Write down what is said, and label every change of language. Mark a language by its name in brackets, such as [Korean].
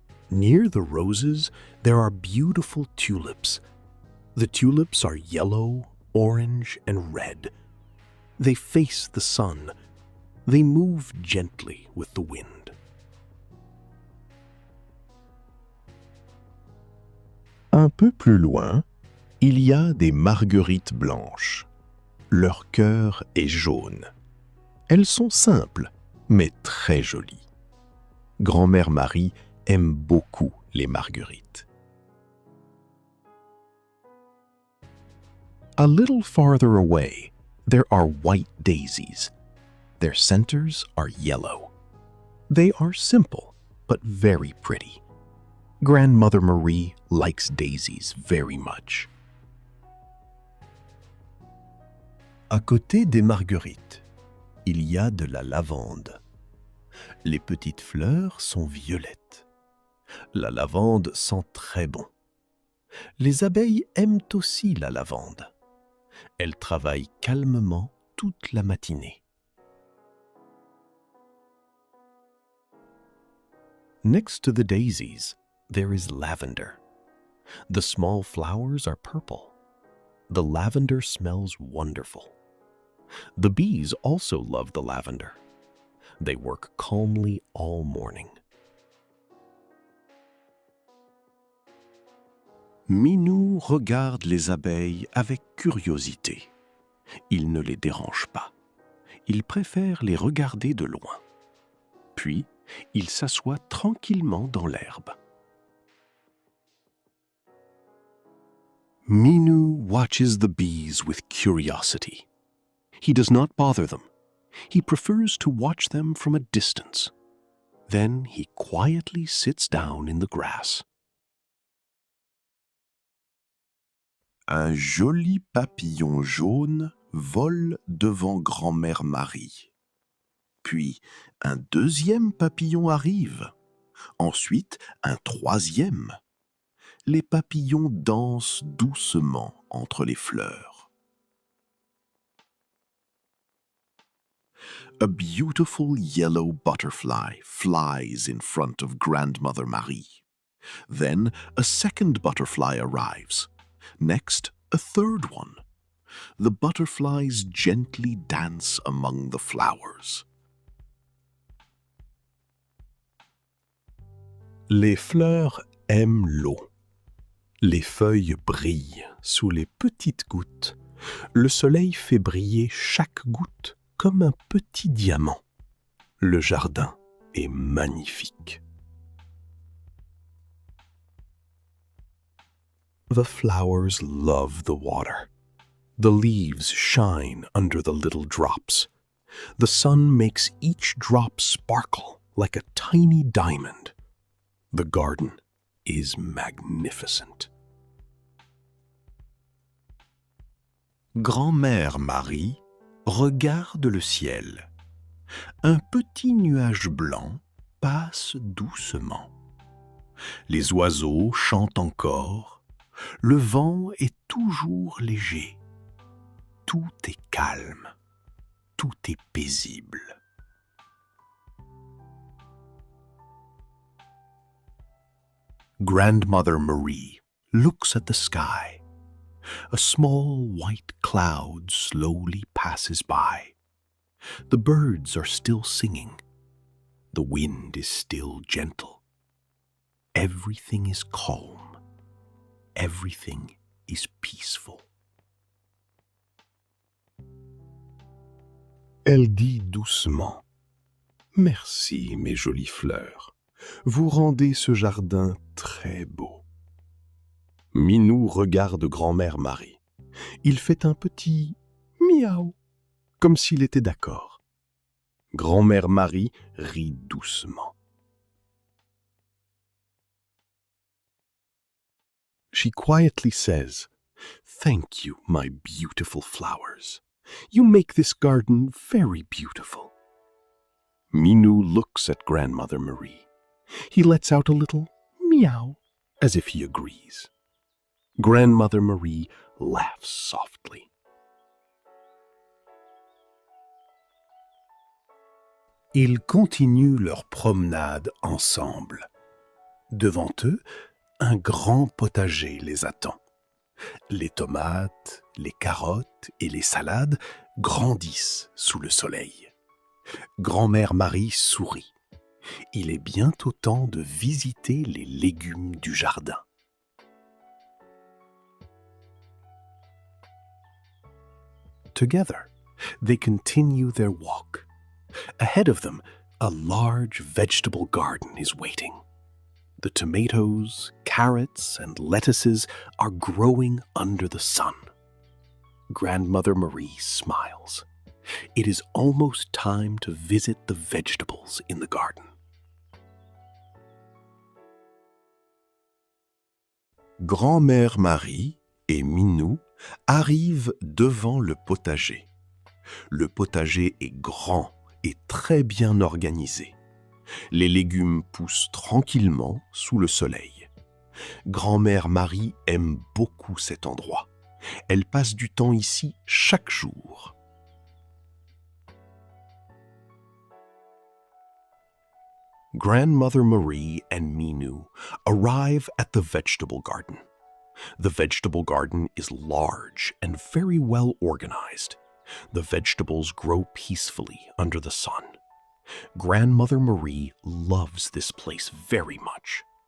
[English] Near the roses, there are beautiful tulips. The tulips are yellow, orange, and red. They face the sun. They move gently with the wind. [French] Un peu plus loin, il y a des marguerites blanches. Leur cœur est jaune. Elles sont simples, mais très jolies. Grand-mère Marie aime beaucoup les marguerites. [English] A little farther away, there are white daisies. Their centers are yellow. They are simple, but very pretty. Grandmother Marie likes daisies very much. [French] À côté des marguerites, il y a de la lavande. Les petites fleurs sont violettes. La lavande sent très bon. Les abeilles aiment aussi la lavande. Elles travaillent calmement toute la matinée. [English] Next to the daisies, there is lavender. The small flowers are purple. The lavender smells wonderful. The bees also love the lavender. They work calmly all morning. [French] Minou regarde les abeilles avec curiosité. Il ne les dérange pas. Il préfère les regarder de loin. Puis, il s'assoit tranquillement dans l'herbe. [English] Minu watches the bees with curiosity. He does not bother them. He prefers to watch them from a distance. Then he quietly sits down in the grass. [French] Un joli papillon jaune vole devant grand-mère Marie. Puis un deuxième papillon arrive. Ensuite un troisième. Les papillons dansent doucement entre les fleurs. [English] A beautiful yellow butterfly flies in front of Grandmother Marie. Then a second butterfly arrives. Next, a third one. The butterflies gently dance among the flowers. [French] Les fleurs aiment l'eau. Les feuilles brillent sous les petites gouttes. Le soleil fait briller chaque goutte comme un petit diamant. Le jardin est magnifique. [English] The flowers love the water. The leaves shine under the little drops. The sun makes each drop sparkle like a tiny diamond. The garden is magnificent. [French] Grand-mère Marie regarde le ciel. Un petit nuage blanc passe doucement. Les oiseaux chantent encore. Le vent est toujours léger. Tout est calme. Tout est paisible. [English] Grandmother Marie looks at the sky. A small white cloud slowly passes by. The birds are still singing. The wind is still gentle. Everything is calm. Everything is peaceful. [French] Elle dit doucement « Merci, mes jolies fleurs. Vous rendez ce jardin très beau. » Minou regarde grand-mère Marie. Il fait un petit miaou, comme s'il était d'accord. Grand-mère Marie rit doucement. [English] She quietly says, "Thank you, my beautiful flowers. You make this garden very beautiful." Minou looks at Grandmother Marie. He lets out a little meow, as if he agrees. Grandmother Marie laughs softly. [French] Ils continuent leur promenade ensemble. Devant eux, un grand potager les attend. Les tomates, les carottes et les salades grandissent sous le soleil. Grand-mère Marie sourit. Il est bientôt temps de visiter les légumes du jardin. [English] Together, they continue their walk. Ahead of them, a large vegetable garden is waiting. The tomatoes, carrots, and lettuces are growing under the sun. Grandmother Marie smiles. It is almost time to visit the vegetables in the garden. [French] Grand-mère Marie et Minou arrivent devant le potager. Le potager est grand et très bien organisé. Les légumes poussent tranquillement sous le soleil. Grand-mère Marie aime beaucoup cet endroit. Elle passe du temps ici chaque jour. [English] Grandmother Marie and Minou arrive at the vegetable garden. The vegetable garden is large and very well organized. The vegetables grow peacefully under the sun. Grandmother Marie loves this place very much.